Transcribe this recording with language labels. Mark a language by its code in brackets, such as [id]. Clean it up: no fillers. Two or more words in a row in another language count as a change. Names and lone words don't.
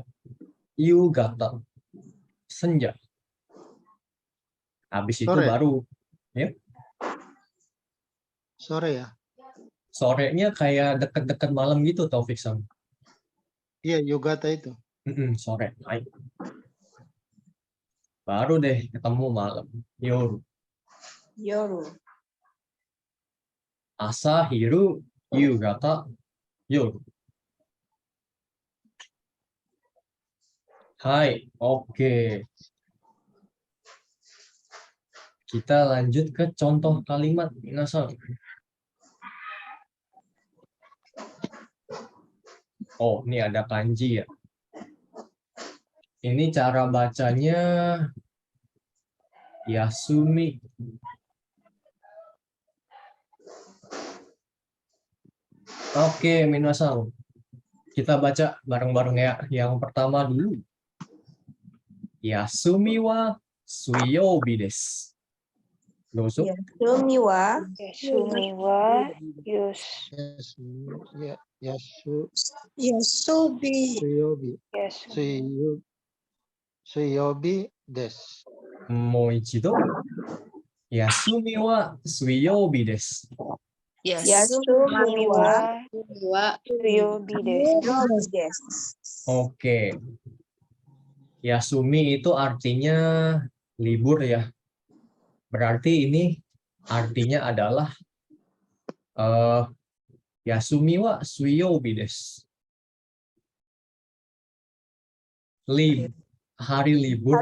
[id] Yugata. Senja. Habis itu Sore. baru sore ya? sorenya kayak dekat-dekat malam gitu Taufik Sam. Iya, Yogata itu. Sore. Hai. Baru deh ketemu malam. [ja] Yoru. Yoru. 朝、昼、夕方、夜. [id] Hai, oke. Kita lanjut ke contoh kalimat minasang. Oh, ini ada kanji ya. Ini cara bacanya Yasumi. Oke, minasang. Kita baca bareng-bareng ya. Yang pertama dulu. [ja] 休みは水曜日です. Dozo. 休みは休みは Yasubi. Suyobi, Yasumi. 水曜日です. Moichido. 休みは水曜日です. 休みは Wa 水曜日です. [id] Oke. Yasumi itu artinya libur ya. Berarti ini artinya adalah [ja] 休みは水曜日です. [id] Hari libur